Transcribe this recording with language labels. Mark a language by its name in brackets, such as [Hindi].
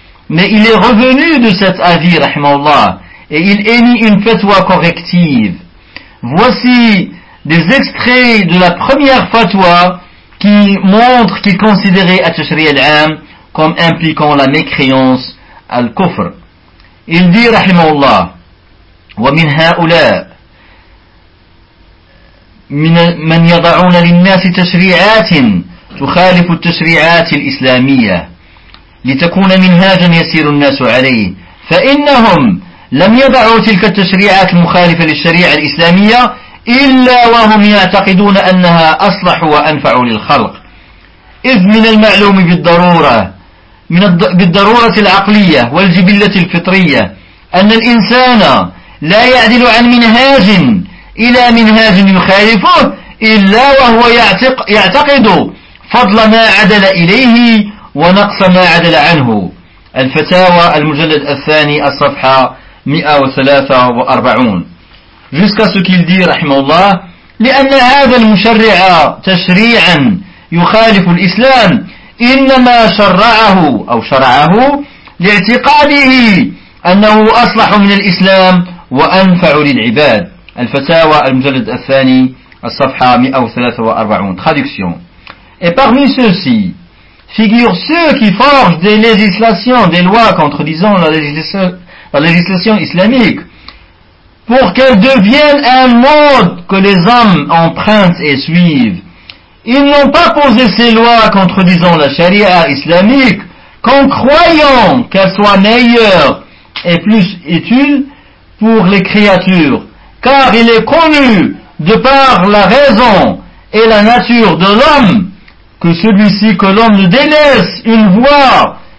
[French] Mais il est revenu de cet avis, rahimallah, et il émit une fatwa corrective. Voici des extraits de la première fatwa qui montre qu'il considérait At-Tashri' al-Am comme impliquant la mécréance al-Kufr. Il dit, rahimahullah, [Arabic] « ومن هؤلاء من يضعون للناس تشريعات تخالف التشريعات الإسلامية لتكون منهاجا يسير الناس عليه فإنهم لم يضعوا تلك التشريعات المخالفة للشريعة الإسلامية إلا وهم يعتقدون أنها أصلح وأنفع للخلق إذ من المعلوم بالضرورة بالضرورة العقلية والجبلة الفطرية أن الإنسان لا يعدل عن منهاج إلى منهاج يخالفه إلا وهو يعتقد فضل ما عدل إليه ونقص ما عدل عنه. الفتاوى المجلد الثاني الصفحة 143. [French] Jusqu'à ce qu'il dit, rahimallah, « [Arabic] لأن هذا المشرع تشريعا يخالف الإسلام إنما شرعه أو شرعه لاعتقاده أنه أصلح من الإسلام وأنفع للعباد. الفتاوى المجلد الثاني الصفحة 143. [French] Traduction. Et parmi ceux-ci figurent ceux qui forgent des législations, des lois contredisant la législation islamique, pour qu'elle devienne un mode que les hommes empruntent et suivent. Ils n'ont pas posé ces lois contredisant la charia islamique qu'en croyant qu'elles soient meilleures et plus utiles pour les créatures, car il est connu de par la raison et la nature de l'homme que celui-ci, que l'homme ne délaisse une voie